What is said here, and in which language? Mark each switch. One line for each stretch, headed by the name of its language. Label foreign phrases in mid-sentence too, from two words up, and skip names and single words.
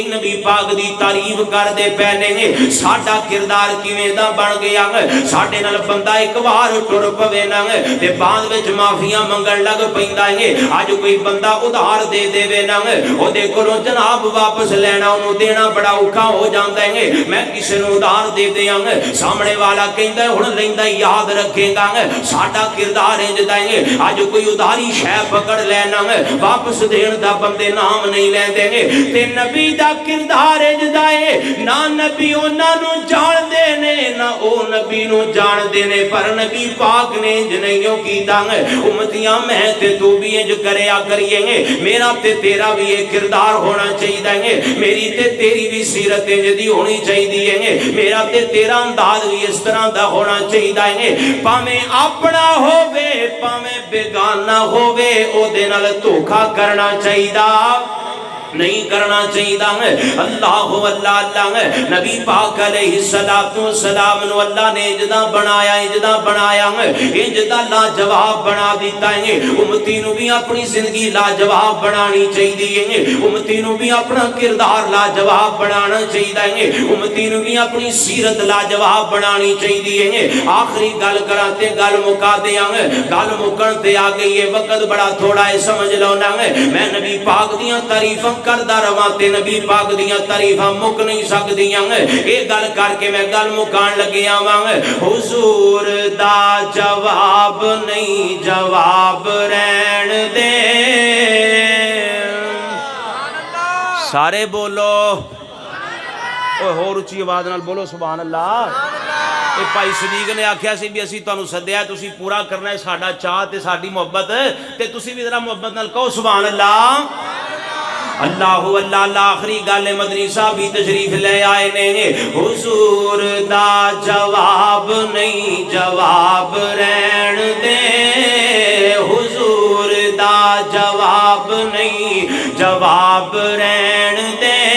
Punjabi: نبی پاک دی تعریف کر دے پے نہیں ساڈا کردار کیویں دا بن گیا ساڈے نال بندہ ایک وار ٹر پوے نا تے بعد وچ معافیاں منگن لگ پیندا ہے اج کوئی بندہ ادھار دے دے نا او دے کولوں جناب واپس لینا انہوں دینا بڑا اوکھا ہو جاندا ہے میں کسے نوں ادھار دے دیاں سامنے والا کہندا ہے ہن لیندا یاد رکھے گا ساڈا کردار انج دا ہے اج کوئی ادھاری شے پکڑ لینا واپس دین دا بندے نام نہیں لیندے تے نبی دا کردار انج دا ہے نہ نبی انہاں نوں جان دے نے نہ او نبی نوں جان دے نے پر نبی پاک نے انج نہیں کیتا امتیاں میں تے تو بھی انج کریا کریے میرا تے تیرا بھی ایک کردار ہونا چاہیے میری تے تیری بھی سیرت جدی ہونی چاہیے میرا تے تیرا انداز بھی اس طرح دا ہونا چاہیے پاویں اپنا ہووے پاویں بیگانہ ہووے او دے نال دھوکھا کرنا چاہیے نہیں کرنا چاہیے اللہ اللہ نبی پاک
Arabic: علیہ السلام
Punjabi: نو اللہ نے اجدا بنایا اجدا لاجواب بنا دیتا ہے امتی نو بھی اپنی زندگی لاجواب بنانی چاہیے امتی نو بھی اپنا کردار لاجواب بنانا چاہیے امتی نو بھی اپنی سیرت لاجواب بنانی چاہیے آخری گل کراتے گل مکا دیاں گل مکن تے آ گئی ہے وقت بڑا تھوڑا ہے سمجھ لو نا میں نبی پاک دیاں تعریفاں کردا رواں تے نبی پاک دیاں تعریفاں مک نہیں سکدیاں اے گل کر کے میں گل مکان لگیا واں حضور دا جواب نہیں جواب رہن دے سارے بولو اوہ ہور اچھی آواز نال بولو
Arabic: سبحان اللہ
Punjabi: اے بھائی صدیق نے آکھیا سی بھی اسی تانوں سدیا تسی پورا کرنا ہے ساڈا چاہ تے ساڈی محبت تے تسی بھی ذرا محبت نال کہو
Arabic: سبحان اللہ
Punjabi: اللہ اللہ آخری گل مدنی صاحب بھی تشریف لے آئے نے حضور دا جواب نہیں جواب رہن دے حضور دا جواب نہیں جواب رہن دے